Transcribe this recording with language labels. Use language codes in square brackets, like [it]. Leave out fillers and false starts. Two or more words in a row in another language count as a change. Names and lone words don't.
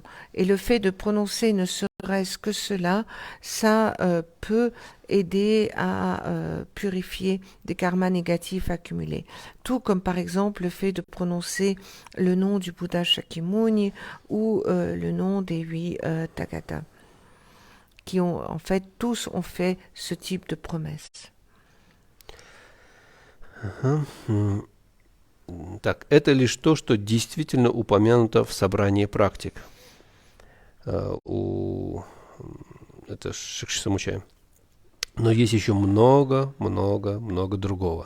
[fr] Et le fait de prononcer ne serait-ce que cela, ça peut aider à purifier des karmas négatifs accumulés. Tout comme par exemple le fait de prononcer le nom du Bouddha Shakyamuni ou le nom des 8 Tathagatas, qui tous ont fait ce type de promesse. [ru] Так, это лишь то, что действительно упомянуто в собрании практик. Это Шикши-самучая. Но есть еще много другого.